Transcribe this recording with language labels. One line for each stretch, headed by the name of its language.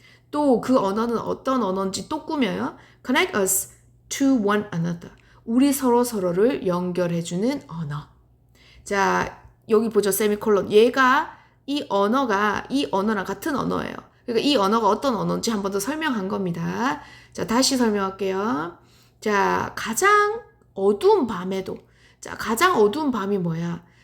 Korean: 또 그 언어는 어떤 언어인지 또 꾸며요.
English: Connect us to one another.
Korean: 우리 서로를 연결해주는 언어. 자, 여기 보죠. 세미콜론. 얘가 이 언어랑 같은 언어예요. 그러니까 이 언어가 어떤 언어인지 한 번 더 설명한 겁니다. 자, 다시 설명할게요. 자, 가장 어두운 밤에도. 자, 가장 어두운 밤이 뭐야?